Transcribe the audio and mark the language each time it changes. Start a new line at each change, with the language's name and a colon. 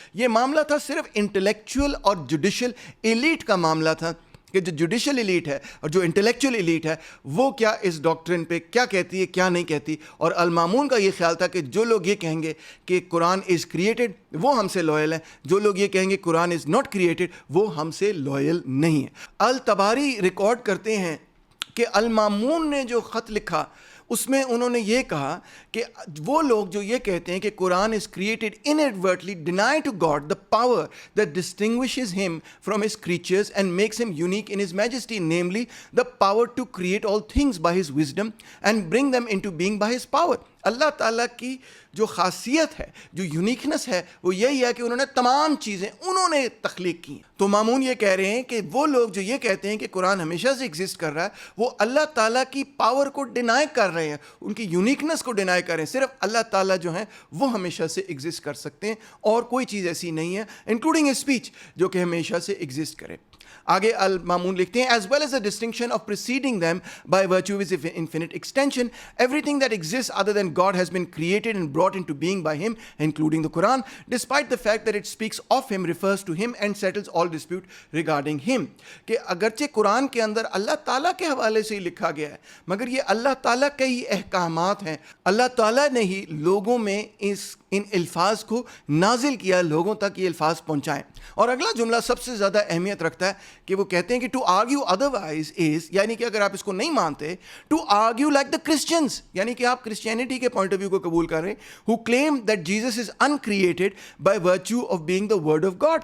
Urdu: یہ معاملہ تھا صرف انٹلیکچوئل اور جوڈیشل ایلیٹ کا معاملہ تھا کہ جو جوڈیشل ایلیٹ ہے اور جو انٹلیکچوئل ایلیٹ ہے وہ کیا اس ڈاکٹرن پہ کیا کہتی ہے، کیا نہیں کہتی. اور المامون کا یہ خیال تھا کہ جو لوگ یہ کہیں گے کہ
English: قرآن is created
Urdu: وہ ہم سے لوئل ہیں، جو لوگ یہ کہیں گے
English: قرآن is not created
Urdu: وہ ہم سے لوئل نہیں ہیں. الطباری ریکارڈ کرتے ہیں کہ المامون نے جو خط لکھا اس میں انہوں نے یہ کہا کہ وہ لوگ جو یہ کہتے ہیں کہ قرآن
English: is created inadvertently deny to God the power that distinguishes him from his creatures and makes him unique in his majesty, namely the power to create all things by his wisdom and bring them into being by his power.
Urdu: اللہ تعالیٰ کی جو خاصیت ہے، جو uniqueness ہے، وہ یہی ہے کہ انہوں نے تمام چیزیں انہوں نے تخلیق کی. تو مامون یہ کہہ رہے ہیں کہ وہ لوگ جو یہ کہتے ہیں کہ قرآن ہمیشہ سے ایگزسٹ کر رہا ہے وہ اللہ تعالیٰ کی پاور کو ڈینائی کر رہے ہیں، ان کی یونیکنس کو ڈینائی کر رہے ہیں. صرف اللہ تعالیٰ جو ہیں وہ ہمیشہ سے ایگزسٹ کر سکتے ہیں اور کوئی چیز ایسی نہیں ہے انکلوڈنگ اسپیچ جو کہ ہمیشہ سے ایگزسٹ کرے. آگے المامون لکھتے ہیں
English: as well as the distinction of preceding them by virtue of its infinite extension, everything that exists other than God has been created and brought into being by him, including the Quran, despite the fact that it speaks of him, refers to him and settles all dispute regarding him.
Urdu: کہ اگرچہ قرآن کے اندر اللہ تعالیٰ کے حوالے سے ہی لکھا گیا ہے مگر یہ اللہ تعالیٰ کے ہی احکامات ہیں، اللہ تعالیٰ نے ہی لوگوں میں ان الفاظ کو نازل کیا، لوگوں تک یہ الفاظ پہنچائیں. اور اگلا جملہ سب سے زیادہ اہمیت رکھتا ہے کہ وہ کہتے ہیں کہ
English: to argue otherwise is,
Urdu: یعنی کہ اگر آپ اس کو نہیں مانتے،
English: to argue like the Christians,
Urdu: یعنی کہ آپ کرسچینٹی کے پوائنٹ آف ویو کو قبول کر رہے ہیں،
English: Who claim that Jesus is uncreated by virtue of being the word of God.